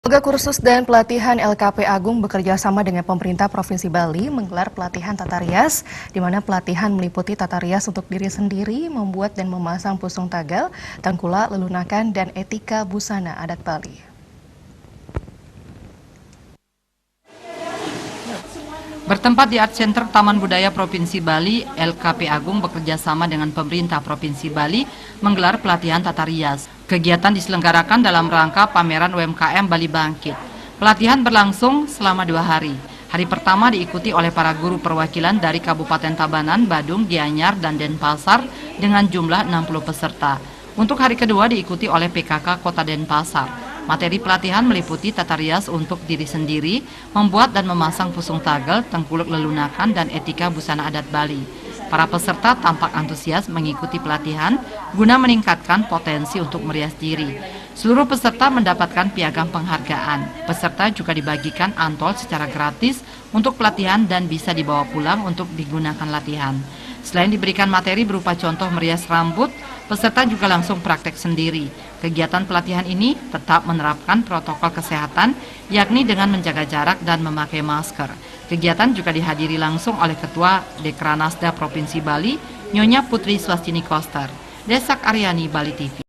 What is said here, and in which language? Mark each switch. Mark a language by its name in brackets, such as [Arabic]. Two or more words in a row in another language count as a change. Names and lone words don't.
[Indonesian] Lembaga Kursus dan Pelatihan LKP Agung bekerja sama dengan pemerintah Provinsi Bali menggelar pelatihan tata rias, di mana pelatihan meliputi tata rias untuk diri sendiri, membuat dan memasang pusung tagal, tengkulak, lelunakan, dan etika busana adat Bali. Bertempat di Art Center Taman Budaya Provinsi Bali, LKP Agung bekerja sama dengan pemerintah Provinsi Bali menggelar pelatihan tata rias. Kegiatan diselenggarakan dalam rangka pameran UMKM Bali Bangkit. Pelatihan berlangsung selama 2 hari. Hari pertama diikuti oleh para guru perwakilan dari Kabupaten Tabanan, Badung, Gianyar, dan Denpasar dengan jumlah 60 peserta. Untuk hari kedua diikuti oleh PKK Kota Denpasar. Materi pelatihan meliputi tata rias untuk diri sendiri, membuat dan memasang pusung tagal, tengkuluk lelunakan, dan etika busana adat Bali. Para peserta tampak antusias mengikuti pelatihan guna meningkatkan potensi untuk merias diri. Seluruh peserta mendapatkan piagam penghargaan. Peserta juga dibagikan antol secara gratis untuk pelatihan dan bisa dibawa pulang untuk digunakan latihan. Selain diberikan materi berupa contoh merias rambut, peserta juga langsung praktek sendiri. Kegiatan pelatihan ini tetap menerapkan protokol kesehatan, yakni dengan menjaga jarak dan memakai masker. Kegiatan juga dihadiri langsung oleh Ketua Dekranasda Provinsi Bali, Nyonya Putri Swastini Koster. Desak Aryani, Bali TV.